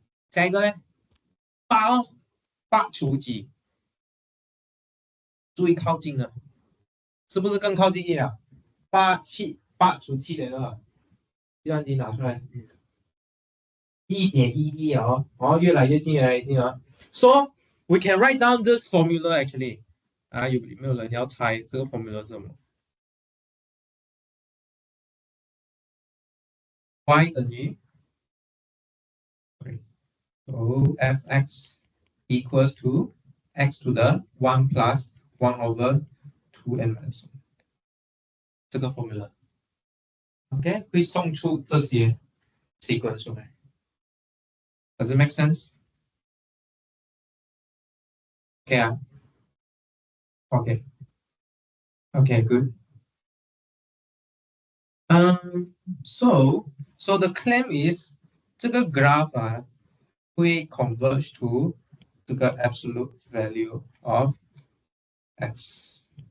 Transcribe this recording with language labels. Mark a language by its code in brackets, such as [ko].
[zh] 下一个呢？8哦，8除几？最靠近了，是不是更靠近1了？8除7等于2，计算机拿出来。 1.1哦，越来越近，越来越近啊。 [en] So we can write down this formula actually. [zh] 啊，有没有人要猜这个 formula 是什么？y 等于 [en] so f(x) equals to x to the 1 plus 1 over 2n minus 1。 [zh] 这个 formula，OK，会送出这些 sequence 出来。 [en] Does it make sense? OK 啊，OK，OK， good. So the claim is 这个 graph 啊会 converge to 这个 absolute value of x。